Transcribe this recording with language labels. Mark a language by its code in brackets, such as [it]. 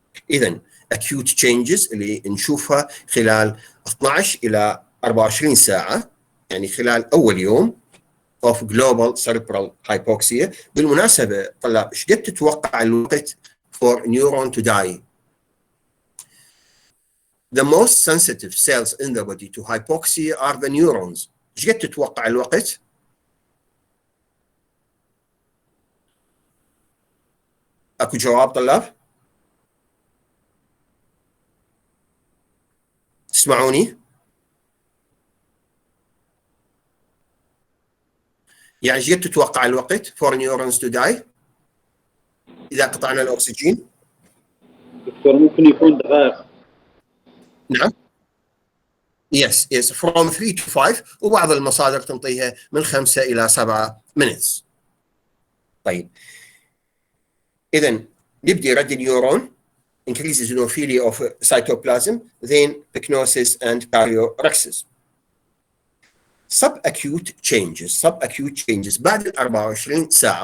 [ar] إذن acute changes اللي نشوفها خلال 12 إلى 24 ساعة، يعني خلال أول يوم [en] of global cerebral hypoxia. [ar] بالمناسبة طلاب ايش قد تتوقع الوقت [en] for neuron to die? The most sensitive cells in the body to hypoxia are the neurons. [ar] ايش قد تتوقع الوقت؟ اكو جواب طلاب؟ تسمعوني؟ يعني ايش قد تتوقع الوقت [en] for neurons to die [ar] إذا قطعنا الأكسجين؟ دكتور ممكن يكون دقائق. نعم. [en] Yes from 3 to 5، [ar] وبعض المصادر تنطيها من 5 إلى 7 minutes. طيب إذن نبدي رد النيورون [en] increases eosinophilia of cytoplasm, then pyknosis and choriorexis. subacute changes [ar] بعد ال 24 ساعة.